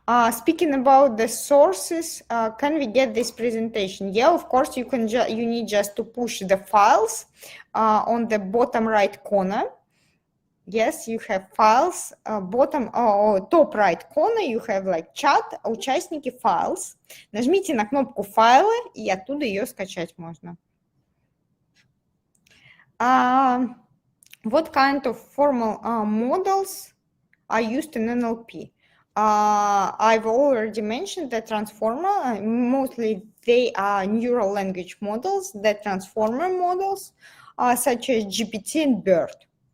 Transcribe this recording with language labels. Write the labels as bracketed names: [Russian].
[English] Speaking about the sources, can we get this presentation? Yeah, of course, you need just to push the files on the bottom right corner. Yes, you have files, bottom or top right corner, you have like [Russian] чат, участники, [English] files. [Russian] Нажмите на кнопку файлы, и оттуда ее скачать можно. [English] What kind of formal models are used in NLP? I've already mentioned the transformer. Mostly they are neural language models, the transformer models, such as GPT and BERT.